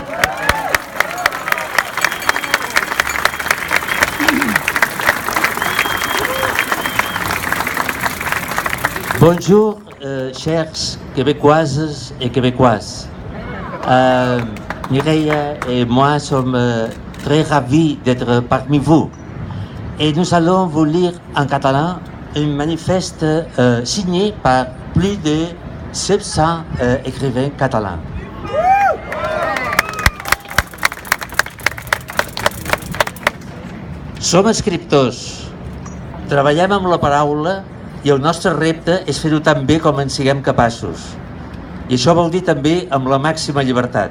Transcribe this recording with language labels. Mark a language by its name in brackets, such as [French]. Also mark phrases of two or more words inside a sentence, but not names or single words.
[French] Bonjour, chers Québécoises et Québécois. Mireia et moi sommes très ravis d'être parmi vous. et nous allons vous lire en catalan un manifeste signé par plus de 700 écrivains catalans. [Catalan] Som escriptors, treballem amb la paraula i el nostre repte és fer-ho tan bé com en siguem capaços. I això vol dir també amb la màxima llibertat.